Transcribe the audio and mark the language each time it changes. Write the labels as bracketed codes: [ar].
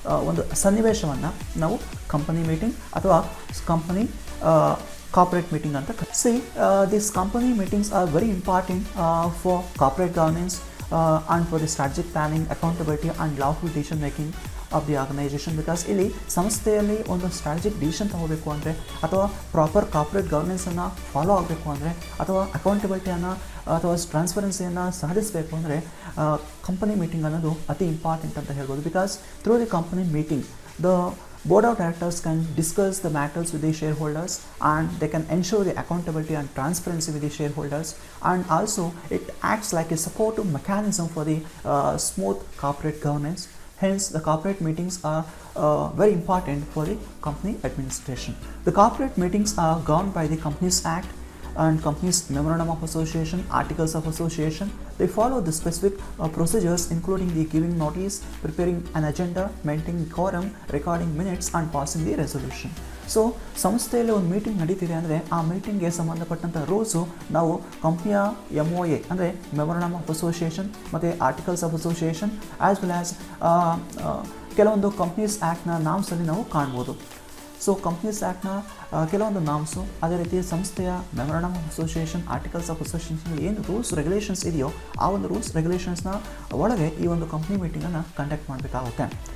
[kn] ಒಂದು ಸನ್ನಿವೇಶವನ್ನು ನಾವು ಕಂಪನಿ ಮೀಟಿಂಗ್ ಅಥವಾ company [en] corporate meeting anta see these company meetings are very important for corporate governance and for the strategic planning, accountability and lawful decision making of the organisation. [kn] Because ಇಲ್ಲಿ ಸಂಸ್ಥೆಯಲ್ಲಿ ಒಂದು strategic decision ತಗೋಬೇಕು ಅಂದರೆ, ಅಥವಾ proper corporate ಗವರ್ನೆನ್ಸನ್ನು follow ಆಗಬೇಕು ಅಂದರೆ, ಅಥವಾ ಅಕೌಂಟಬಿಲಿಟಿಯನ್ನು ಅಥವಾ ಟ್ರಾನ್ಸ್ಪರೆನ್ಸಿಯನ್ನು ಸಾಧಿಸಬೇಕು ಅಂದರೆ ಕಂಪನಿ ಮೀಟಿಂಗ್ ಅನ್ನೋದು ಅತಿ ಇಂಪಾರ್ಟೆಂಟ್ ಅಂತ ಹೇಳ್ಬೋದು. [en] Because through the company meeting the board of directors can discuss the matters with the shareholders, and they can ensure the accountability and transparency with the shareholders, and also it acts like a supportive mechanism for the smooth corporate governance. Hence the corporate meetings are very important for the company administration. The corporate meetings are governed by the Companies Act and Companies Memorandum of Association, Articles of Association. They follow the specific procedures, including the giving notice, preparing an agenda, maintaining quorum, recording minutes, and passing the resolution. [kn] So ಸಂಸ್ಥೆಯಲ್ಲಿ ಒಂದು meeting ನಡೀತಿದೆ ಅಂದರೆ ಆ ಮೀಟಿಂಗ್ಗೆ ಸಂಬಂಧಪಟ್ಟಂಥ rules ನಾವು ಕಂಪ್ನಿಯ MOA ಅಂದರೆ memorandum of association ಮತ್ತು articles of association as well as ಕೆಲವೊಂದು ಕಂಪ್ನೀಸ್ ಆ್ಯಕ್ಟ್ನ ನಾಮ್ಸಲ್ಲಿ ನಾವು ಕಾಣ್ಬೋದು. ಸೊ ಕಂಪ್ನೀಸ್ ಆ್ಯಕ್ಟ್ನ ಕೆಲವೊಂದು ನಾಮ್ಸು, ಅದೇ ರೀತಿ ಸಂಸ್ಥೆಯ memorandum of association, articles of association ಏನು ರೂಲ್ಸ್ ರೆಗ್ಯುಲೇಷನ್ಸ್ ಇದೆಯೋ ಆ ಒಂದು ರೂಲ್ಸ್ ರೆಗ್ಯುಲೇಷನ್ಸ್ನ ಒಳಗೆ ಈ ಒಂದು ಕಂಪ್ನಿ ಮೀಟಿಂಗನ್ನು ಕಂಡಕ್ಟ್ ಮಾಡಬೇಕಾಗುತ್ತೆ.